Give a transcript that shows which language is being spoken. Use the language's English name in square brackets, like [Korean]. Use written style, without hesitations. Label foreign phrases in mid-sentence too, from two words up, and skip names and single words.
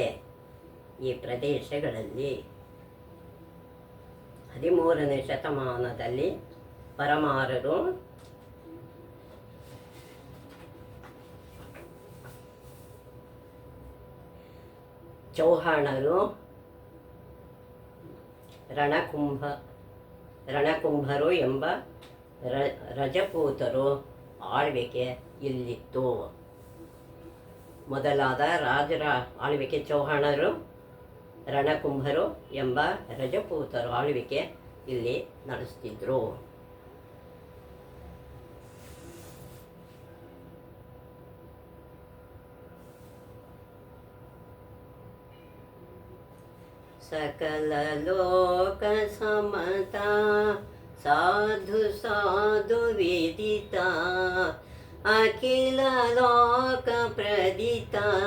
[Kannada] ಈ ಪ್ರದೇಶಗಳಲ್ಲಿ 13ನೇ ಶತಮಾನದಲ್ಲಿ ಪರಮಾರರು ಚೌಹಾಣರು, ರಣಕುಂಭರು ಎಂಬ ರಜಪೂತರು ಆಳ್ವಿಕೆ ಇಲ್ಲಿತ್ತು. ಮೊದಲಾದ ರಾಜರ ಆಳ್ವಿಕೆ ಚೌಹಾಣರು, ರಣಕುಂಭರು ಎಂಬ ರಜಪೂತರು ಆಳ್ವಿಕೆ ಇಲ್ಲಿ ನಡೆಸ್ತಿದ್ರು. [Sanskrit] सकल लोक समता साधु साधु विदिता अखिल लोक प्रदिता